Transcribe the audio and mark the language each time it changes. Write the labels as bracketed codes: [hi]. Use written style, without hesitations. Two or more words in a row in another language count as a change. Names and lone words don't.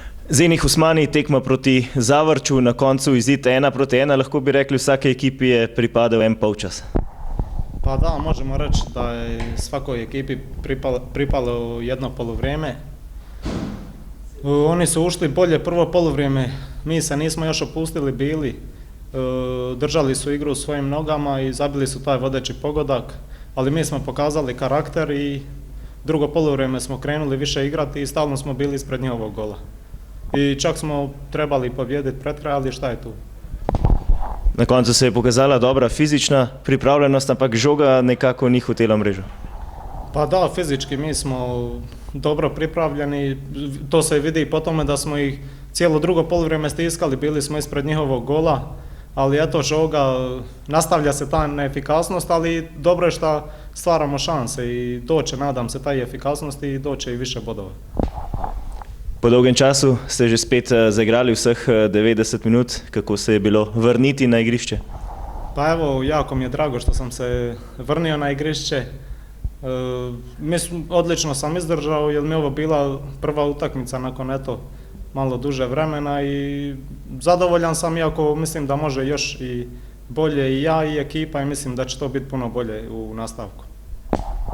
[sl] Zenih Usmani, tekma proti Zavrču, na koncu izid 1-1, lahko bi rekli, vsake ekipi je pripadal en polčas. [hr] Pa da, možemo reći da je svakoj ekipi pripalo jedno poluvrijeme. Oni su ušli bolje prvo poluvrijeme, mi se nismo još opustili bili, držali su igru u svojim nogama i zabili su taj vodeći pogodak, ali mi smo pokazali karakter i drugo poluvrijeme smo krenuli više igrati i stalno smo bili ispred njihovog gola. I čak smo trebali pobijediti pred kraj, ali šta je tu? [sl] Na koncu se je pokazala dobra fizična pripravljenost, ampak žoga nekako ni hotela mrežo. [hr] Pa da, fizički mi smo dobro pripravljeni, to se vidi i po tome da smo ih cijelo drugo poluvrijeme stiskali, bili smo ispred njihovog gola, ali eto žoga, nastavlja se ta neefikasnost, ali dobro je što stvaramo šanse i doće, nadam se, taj efikasnost i doće i više bodova. [sl] Po dolgem času ste že spet zaigrali vseh 90 minut, kako se je bilo vrniti na igrišče? [hr] Pa evo, jako mi je drago što sam se vrnio na igrišće. Odlično sam izdržao jer mi je ovo bila prva utakmica nakon malo duže vremena i zadovoljan sam, iako mislim da može još i bolje i ja i ekipa i mislim da će to biti puno bolje u nastavku.